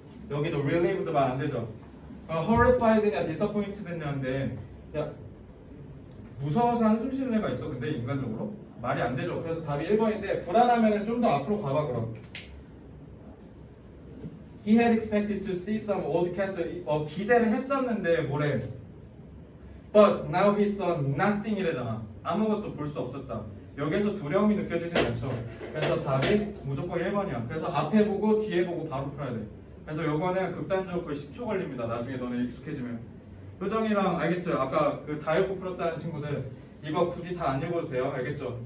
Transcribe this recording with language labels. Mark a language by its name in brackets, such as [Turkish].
[Korean] 여기도 relieved 말 안 되죠. horrified냐 disappointed냐인데 야 무서워서 한숨 쉬는 애가 있어. 근데 인간적으로 말이 안 되죠. 그래서 답이 1번인데 불안하면 좀 더 앞으로 가봐 그럼. [English] He had expected to see some old castle. [Korean] 기대를 했었는데 뭐래? [English] But now he saw nothing 이래잖아. [Korean] 아무것도 볼 수 없었다. 여기에서 두려움이 느껴지진 않죠. 그래서 답이 무조건 1번이야. 그래서 앞에 보고 뒤에 보고 바로 풀어야 돼. 그래서 요거는 극단적으로 거의 10초 걸립니다. 나중에 너네 익숙해지면. 표정이랑 알겠죠? 아까 그 다 읽고 풀었다는 친구들 이거 굳이 다 안 읽어도 돼요. 알겠죠?